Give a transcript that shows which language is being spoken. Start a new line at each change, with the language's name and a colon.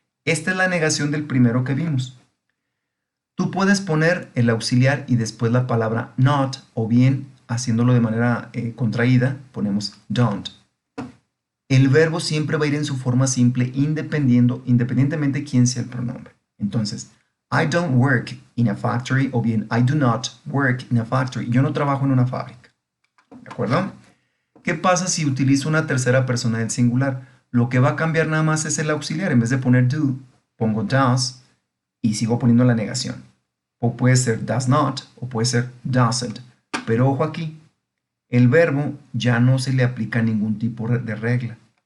Spanish: Esta es la negación del primero que vimos. Tú puedes poner el auxiliar y después la palabra not, o bien, haciéndolo de manera contraída, ponemos don't. El verbo siempre va a ir en su forma simple independientemente de quién sea el pronombre. Entonces,
English: I don't work in a factory
Spanish: o bien
English: I do not work in a factory.
Spanish: Yo no trabajo en una fábrica. ¿De acuerdo? ¿Qué pasa si utilizo una tercera persona del singular? Lo que va a cambiar nada más es el auxiliar. En vez de poner do, pongo does y sigo poniendo la negación. O puede ser does not o puede ser doesn't. Pero ojo aquí, el verbo ya no se le aplica ningún tipo de regla.